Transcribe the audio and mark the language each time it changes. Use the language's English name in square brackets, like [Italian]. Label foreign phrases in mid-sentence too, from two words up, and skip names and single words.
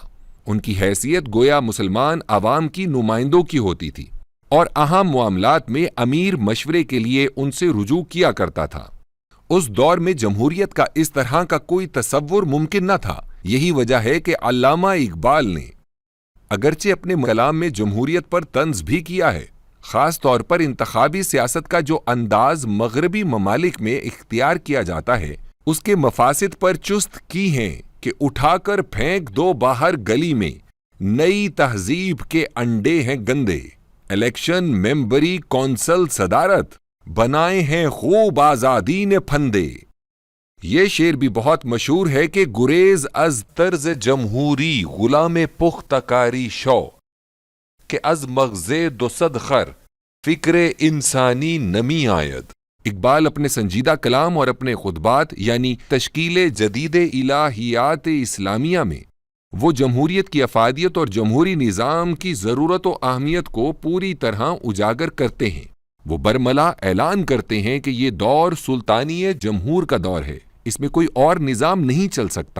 [Urdu] ان کی حیثیت گویا مسلمان عوام کی نمائندوں کی ہوتی تھی اور اہم معاملات میں امیر مشورے کے لیے ان سے رجوع کیا کرتا تھا. اس دور میں جمہوریت کا اس طرح کا کوئی تصور ممکن نہ تھا. یہی وجہ ہے کہ علامہ اقبال نے اگرچہ اپنے کلام میں جمہوریت پر طنز بھی کیا ہے، خاص طور پر انتخابی سیاست کا جو انداز مغربی ممالک میں اختیار کیا جاتا ہے اس کے مفاسد پر چست کی ہیں کہ اٹھا کر پھینک دو باہر گلی میں، نئی تہذیب کے انڈے ہیں گندے، الیکشن ممبری کونسل صدارت بنائے ہیں خوب آزادی نے پھندے۔ یہ شعر بھی بہت مشہور ہے کہ [Persian] گریز از طرز جمہوری غلام پختہ کاری شو کہ از مغز دو صد خر فکر انسانی نمی آید۔ [Urdu] اقبال اپنے سنجیدہ کلام اور اپنے خطبات یعنی تشکیل جدید الہیات اسلامیہ میں وہ جمہوریت کی افادیت اور جمہوری نظام کی ضرورت و اہمیت کو پوری طرح اجاگر کرتے ہیں۔ وہ برملا اعلان کرتے ہیں کہ یہ دور سلطانی جمہور کا دور ہے، اس میں کوئی اور نظام نہیں چل سکتا۔